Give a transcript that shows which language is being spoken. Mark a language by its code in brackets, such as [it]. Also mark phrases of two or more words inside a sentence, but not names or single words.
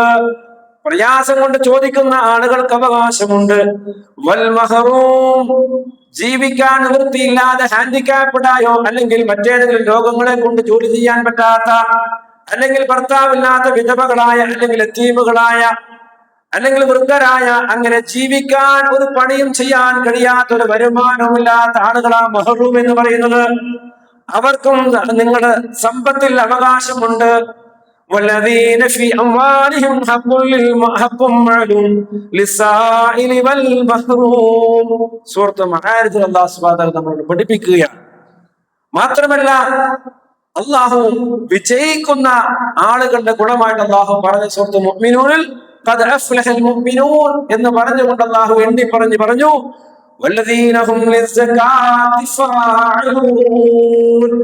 [ml] പ്രയാസം കൊണ്ട് ചോദിക്കുന്ന ആളുകൾക്ക് അവകാശമുണ്ട്, [ar] والمحروم, [ml] ജീവിക്കാൻ നിവൃത്തിയില്ലാതെ ഹാൻഡിക്യാപ്ഡായോ അല്ലെങ്കിൽ മറ്റേതെങ്കിലും രോഗങ്ങളെ കൊണ്ട് ജോലി ചെയ്യാൻ പറ്റാത്ത, അല്ലെങ്കിൽ ഭർത്താവില്ലാത്ത വിധവകളായ, അല്ലെങ്കിൽ യതീമുകളായ, അല്ലെങ്കിൽ വൃദ്ധരായ, അങ്ങനെ ജീവിക്കാൻ ഒരു പണിയും ചെയ്യാൻ കഴിയാത്ത, ഒരു വരുമാനമില്ലാത്ത ആളുകളാ മഹറൂം എന്ന് പറയുന്നത്. അവർക്കും നിങ്ങളുടെ സമ്പത്തിൽ അവകാശമുണ്ട്. [ar] والذين في أموالهم حق معلوم للسائل والمحروم. [ml] സൂറത്ത് മആരിജിൽ അല്ലാഹു [ar] سبحانه وتعالى [ml] നമ്മളോട് പഠിപ്പിക്കുകയാണ്. മാത്രമല്ല അല്ലാഹു വിജയിക്കുന്ന ആളുകളുടെ ഗുണമായിട്ട് അല്ലാഹു പറഞ്ഞ സൂറത്ത് മുഅ്മിനൂനിൽ [ar] قد أفلح المؤمنون [ml] എന്ന് പറഞ്ഞുകൊണ്ട് അല്ലാഹു എണ്ണി പറഞ്ഞു [ar] والذين هم للزكاة فاعلون.